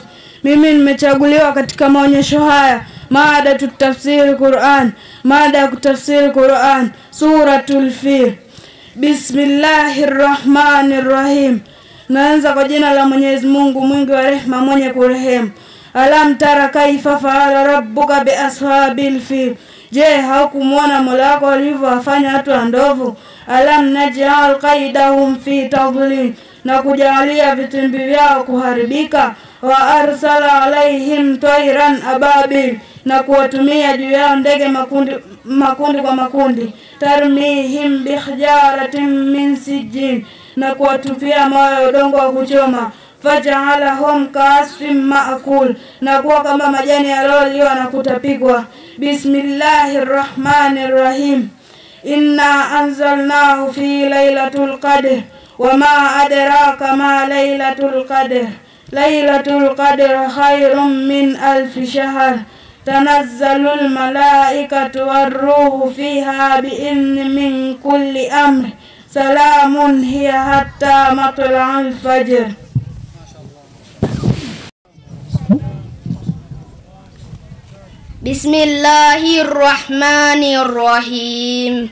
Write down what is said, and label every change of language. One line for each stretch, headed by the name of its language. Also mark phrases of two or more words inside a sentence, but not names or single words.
Swahili: Mimi nimechaguliwa katika maonyesho haya. Mada tutafsiri Qur'an. Mada ya kutafsiri Qur'an, Suratul Fil. Bismillahirrahmanirrahim. Naanza kwa jina la Mwenyezi Mungu mwingi wa rehema mwenye kurehemu.
Arabic: ألم تر كيف فعل ربك بأصحاب الفيل.
Swahili: Je, haukumuona Mola wako alivyowafanya watu wa ndovu?
Arabic: ألم نجعل كيدهم في تضليل.
Swahili: Na kujalia vitimbi vyao kuharibika.
Arabic: وأرسل عليهم طيرا أبابيل.
Swahili: Na kuwatumia juu yao ndege makundi kwa makundi.
Arabic: ترميهم بحجارة من سجين.
Swahili: Na kuwatupia mawe udongo wa kuchoma.
Arabic: فجعلهم كعصف مأكول.
Swahili: Na kuwa kama majani yaliyoliwa na kutapikwa.
Arabic: Bismillahirrahmanirrahim. إنا أنزلناه في ليلة القدر. وما أدراك ما ليلة القدر. ليلة القدر خير من ألف شهر. تنزل الملائكة والروح فيها بإذن من كل أمر. سلام هي حتى مطلع الفجر. Bismillahirrahmanirrahim.